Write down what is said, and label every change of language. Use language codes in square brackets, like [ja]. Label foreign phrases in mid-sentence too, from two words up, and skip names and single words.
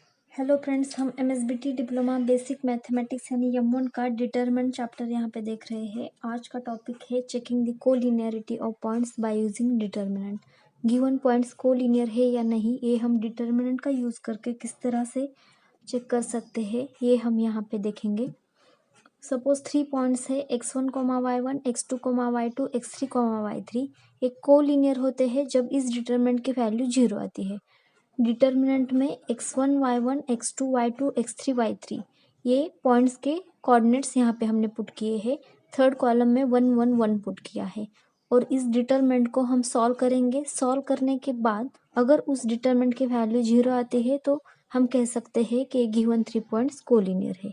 [en] hello friends, [hi] हम एमएसबीटी [en] diploma basic mathematics [hi] यानी M1 का [en] determinant chapter [hi] यहाँ पे देख रहे हैं। आज का टॉपिक है [en] checking the collinearity of points by using determinant. given points collinear [hi] है या नहीं, ये हम डिटरमिनेंट का यूज़ करके किस तरह से चेक कर सकते हैं, ये हम यहाँ पे देखेंगे। [en] suppose 3 points [hi] है x1, y1, x2, y2, x3, y3। एक कोलिनियर होते हैं जब इस डिटरमिनेंट की वैल्यू 0 आती है। डिटर्मिनेंट में x1, y1, x2, y2, x3, y3 ये पॉइंट्स के कोऑर्डिनेट्स यहाँ पे हमने पुट किए हैं। [en] third column [hi] में 1 1 1 पुट किया है और इस डिटरमिनेंट को हम सॉल्व करेंगे। सॉल्व करने के बाद अगर उस डिटरमिनेंट की वैल्यू 0 आती है तो हम कह सकते हैं कि [en] given 3 points collinear [hi] है।